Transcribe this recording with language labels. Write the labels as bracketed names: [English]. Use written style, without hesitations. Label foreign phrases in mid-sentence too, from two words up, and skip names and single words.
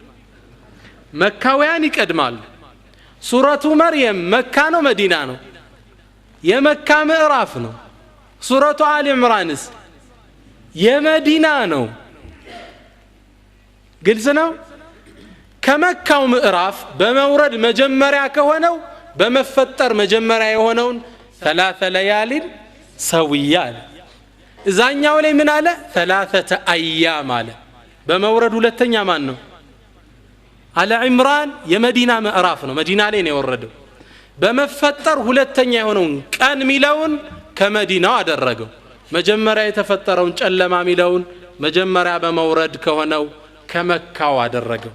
[Amharic] መካውያን ይቀድማሉ ሱረቱ መርየም መካ ነው መዲና ነው የመካ ምዕራፍ ነው ሱረቱ አሊ ኢምራንስ የመዲና ነው ግልጽ ነው ከመካው ምዕራፍ በመውረድ መጀመሪያ ከሆነው በመፈጠር መጀመሪያ የሆነውን [Arabic] ثلاث ليال سويا [Amharic] እዛኛው ላይ ምን አለ [Arabic] ثلاثه ايام [Amharic] አለ በመውረድ ሁለተኛ ማን ነው አለ ዒምራን የመዲና ምዕራፍ ነው መዲና ላይ ነው የወረደው በመፈጠር ሁለተኛ የሆነውን ቀን ሚለውን ከመዲናው አደረገው መጀመሪያ የተፈጠረውን ጨለማ ሚለውን መጀመሪያ በመውረድ ከሆነው ከመካው አደረገው